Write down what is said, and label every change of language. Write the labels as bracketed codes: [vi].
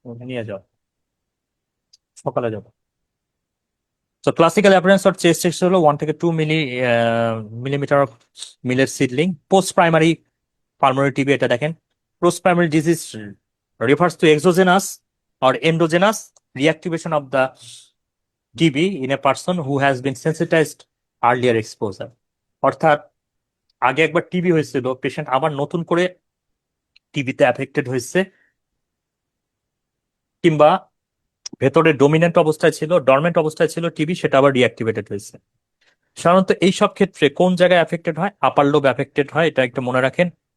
[bn] নিয়ে যাও, সকালে যাবো। তো [en] Classical appearance of chest X হলো 1 থেকে 2 millimetre of মিলের seedling. Post primary pulmonary TB, [bn] এটা দেখেন। [en] Post primary disease refers to exogenous or endogenous reactivation of the TB in a person who has been sensitized earlier exposure. [bn] অর্থাৎ আগে একবার TB হয়েছিল, patient আবার নতুন করে টিবিতে অ্যাফেক্টেড হয়েছে, কিংবা ভেতরে ডোমিনেন্ট অবস্থায় ছিল, ডরমেন্ট অবস্থায় ছিল টিবি, সেটা আবার রিঅ্যাক্টিভেটেড হয়েছে। সাধারণত এই সব ক্ষেত্রে কোন জায়গায় অ্যাফেক্টেড হয়? আপার লোব অ্যাফেক্টেড হয়, এটা একটু মনে রাখেন।